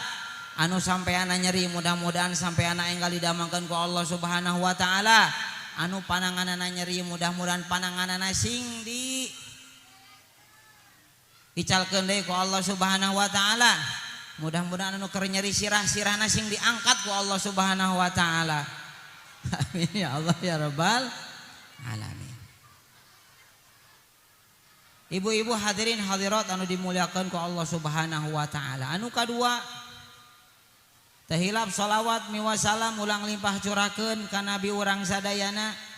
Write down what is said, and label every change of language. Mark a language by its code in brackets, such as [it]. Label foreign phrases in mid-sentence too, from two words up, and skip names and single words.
[su] Anu sampeana nyeri mudah-mudahan sampeana enggal didamangkeun ku [ar] الله سبحانه وتعالى. [su] Anu pananganana nyeri mudah-mudahan pananganana sing di dicalkeun deui ku [ar] الله سبحانه وتعالى. [su] Mudah-mudahan anu keur nyeri sirah-sirahna sing diangkat ku [ar] الله سبحانه وتعالى. آمين يا الله يا رب العالمين. [su] Ibu-ibu hadirin hadirat anu dimuliakeun ku [ar] الله سبحانه وتعالى. [su] Anu kadua teh hilap shalawat miwa salam ulang limpah curakeun ka nabi urang sadayana.